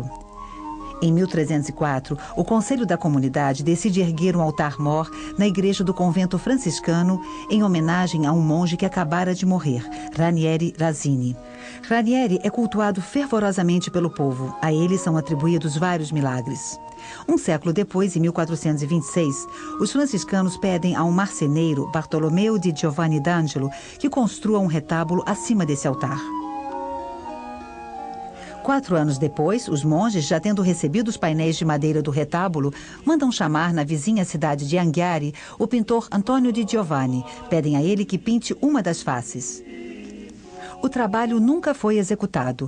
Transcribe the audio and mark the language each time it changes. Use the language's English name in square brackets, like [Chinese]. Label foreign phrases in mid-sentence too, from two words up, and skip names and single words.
[Portuguese] Em 1304, o conselho da comunidade decide erguer um altar-mor na igreja do convento franciscano em homenagem a um monge que acabara de morrer, Ranieri Razini. Ranieri é cultuado fervorosamente pelo povo. A ele são atribuídos vários milagres. Um século depois, em 1426, os franciscanos pedem a um marceneiro, Bartolomeu di Giovanni d'Angelo, que construa um retábulo acima desse altar. 4 anos depois, os monges, já tendo recebido os painéis de madeira do retábulo, mandam chamar na vizinha cidade de Anghiari o pintor Antônio di Giovanni. Pedem a ele que pinte uma das faces. O trabalho nunca foi executado.